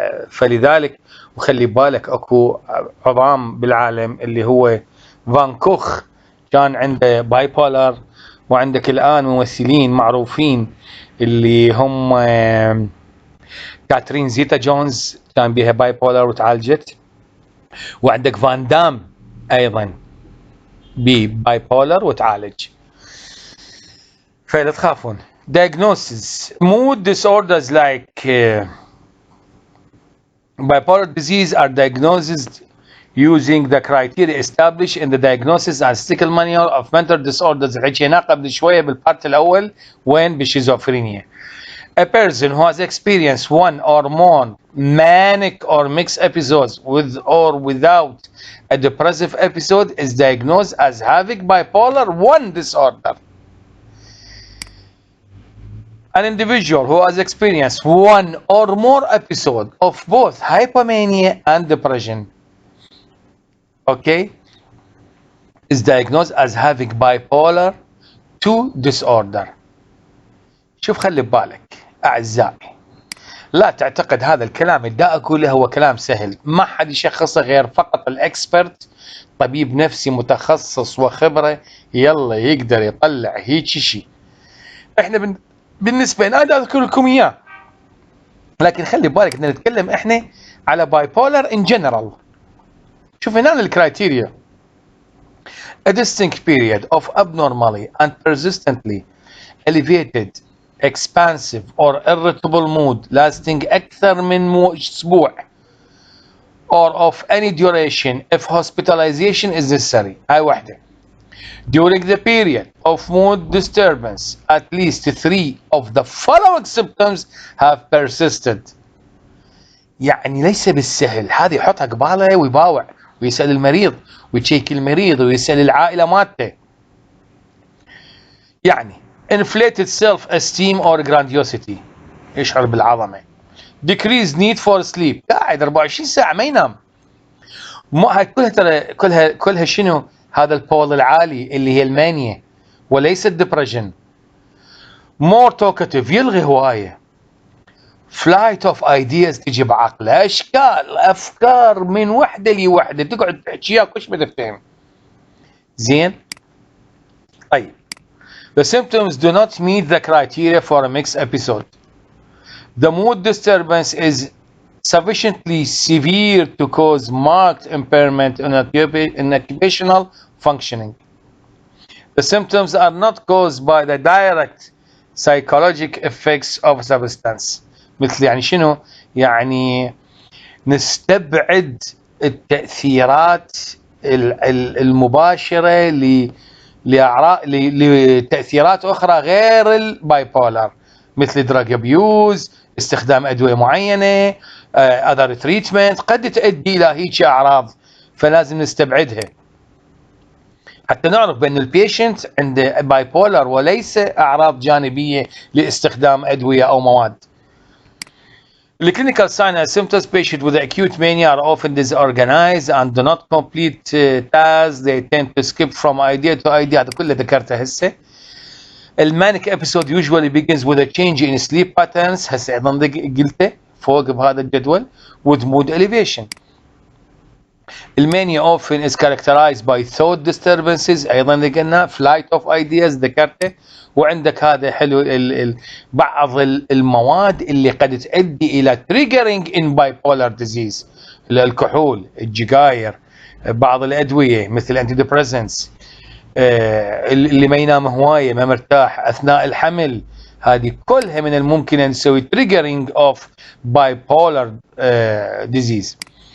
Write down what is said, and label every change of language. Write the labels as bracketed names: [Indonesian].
[Arabic] فلذلك وخلي بالك أكو عظام بالعالم اللي هو فان كوخ كان عنده بايبولار، وعندك الآن ممثلين معروفين اللي هم كاترين زيتا جونز كان بها بايبولار وتعالجت، وعندك فان دام أيضا ببايبولار وتعالج. فلا تخافون. [English] Diagnosis: mood disorders like bipolar disease are diagnosed using the criteria established in the diagnosis and statistical manual of mental disorders. [Arabic] حكينا قبل شوية بالبارت الأول وين بالشيزوفرينيا. [English] A person who has experienced one or more manic or mixed episodes with or without a depressive episode is diagnosed as having bipolar 1 disorder. An individual who has experienced one or more episode of both hypomania and depression, okay, is diagnosed as having bipolar 2 disorder. [Arabic] شوف خلي بالك أعزائي، لا تعتقد هذا الكلام اللي أقوله هو كلام سهل، ما حد يشخصه غير فقط الإكسبرت، طبيب نفسي متخصص وخبرة يلا يقدر يطلع هيك شيء. احنا بالنسبة لنا أذكر لكم إياه، لكن خلي بالك إن نتكلم إحنا على [English] bipolar in general. [Arabic] شوف هنا الكرايتيريا: [English] a distinct period of abnormally and persistently elevated, expansive or irritable mood lasting [Arabic] أكثر من أسبوع [English] or of any duration if hospitalization is necessary. [Arabic] هاي واحدة. [English] During the period of mood disturbance, at least 3 of the following symptoms have persisted. [Arabic] يعني ليس بالسهل، هذه يحطها قباله ويباوع ويسأل المريض ويشيك المريض ويسأل العائلة مالته. [English] يعني inflated self-esteem or grandiosity، [Arabic] يشعر بالعظمة. [English] decreased need for sleep، [Arabic] قاعد 24 ساعة ما ينام. هاي كلها ترى كلها شنو؟ هذا البول العالي اللي هي المانيا وليس الدبريشن. [English] more talkative، [Arabic] يلغي هواية. [English] flight of ideas، [Arabic] تجي بعقله اشكال افكار من وحده لوحده تقعد تحكيها كلش ما تفهم. زين. طيب [English] the symptoms do not meet the criteria for a mixed episode. The mood disturbance is sufficiently severe to cause marked impairment in occupational functioning. The symptoms are not caused by the direct psychological effects of substance. [Arabic] مثل يعني شنو؟ يعني نستبعد التأثيرات المباشرة لتأثيرات أخرى غير البايبولار، مثل دراج أبيوز، استخدام أدوية معينة، [English] other treatment [Arabic] قد تؤدي إلى هيك أعراض، فلازم نستبعدها حتى نعرف بأن البيشنت عنده بايبولار وليس أعراض جانبية لاستخدام أدوية أو مواد. [English] The clinical signs and symptoms: patients with acute mania are often disorganized and do not complete tasks. They tend to skip from idea to idea. [Arabic] هذا كله ذكرته هسه. [English] المانيك episode usually begins with a change in sleep patterns. [Arabic] هسه أيضا قلته فوق بهذا الجدول. [English] with mood elevation. المانيا often is characterized by thought disturbances، [Arabic] أيضا ذكرنا [English] flight of ideas ذكرته. [Arabic] وعندك هذا حلو بعض المواد اللي قد تؤدي إلى [English] triggering in bipolar disease، [Arabic] الكحول، الجقاير، بعض الأدوية مثل antidepressants، اللي ما ينام هواية، ما مرتاح أثناء الحمل، هذه كلها من الممكن أن تسوي [English] triggering of bipolar disease.